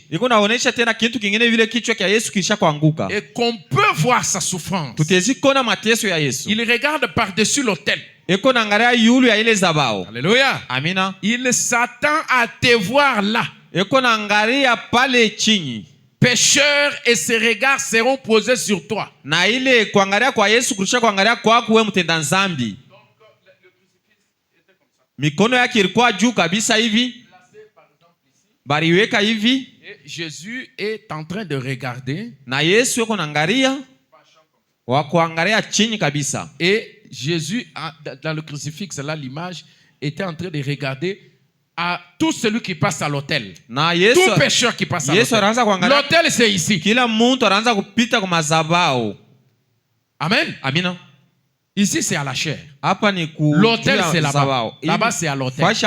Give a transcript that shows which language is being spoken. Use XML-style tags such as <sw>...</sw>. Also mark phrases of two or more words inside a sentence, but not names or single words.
<fr>Et qu'on peut voir sa souffrance. Il regarde par-dessus l'autel. Alléluia.</fr> <sw>Amina.</sw> <fr>Il s'attend à te voir là. Pécheur, et ses regards seront posés sur toi.</fr> <sw>Mikono yake ilikuwa juu kabisa hivi. Bariweka hivi.</sw> <fr>Jésus est en train de regarder.</fr> <sw>Na Yesu yuko naangalia. Wakuangalia chini kabisa.</sw> <fr>Et Jésus, dans le crucifix, là, l'image, était en train de regarder à tout celui qui passe à l'autel. Tout pécheur qui passe à l'autel. L'autel, c'est ici. Amen.</fr> <sw>Amina.</sw> <fr>Ici, c'est à la chair. L'autel, c'est là-bas. Là-bas, c'est à l'autel.</fr>